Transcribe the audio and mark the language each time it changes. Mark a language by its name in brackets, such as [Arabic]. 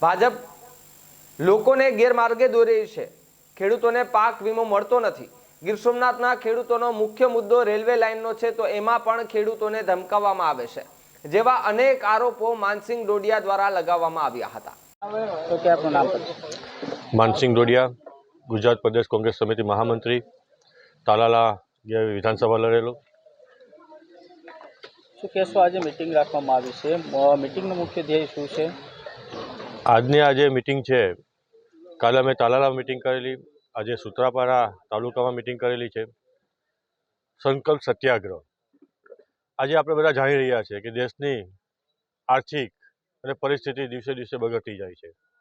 [Gujarati] ભાજપ લોકોને ગેરમાર્ગે દોરી રહી છે। ખેડૂતોને પાક વીમો મળતો નથી। ગીર સોમનાથના ખેડૂતોનો મુખ્ય મુદ્દો રેલવે લાઇનનો છે તો એમાં પણ ખેડૂતોને ધમકાવવામાં આવે છે, જેવા અનેક આરોપો માનસિંહ ડોડિયા દ્વારા લગાવવામાં આવ્યા હતા। [Hindi] તો क्या आपका नाम? मानसिंह डोडिया, गुजरात प्रदेश कांग्रेस समिति महामंत्री, तालाला विधानसभा लड़ेलो। [Gujarati] શું કહેશો, આજે મીટિંગ રાખવામાં આવી છે, મીટિંગનો મુખ્ય ધ્યેય શું છે? આજે મીટિંગ છે, કાલે અમે તાલાલા મીટિંગ કરેલી, આજે સૂત્રાપાડા તાલુકામાં મીટિંગ કરેલી છે। સંકલ્પ સત્યાગ્રહ, આજે આપણે બધા જાણી રહ્યા છીએ કે દેશની આર્થિક અને પરિસ્થિતિ દિવસે દિવસે બગડતી જાય છે।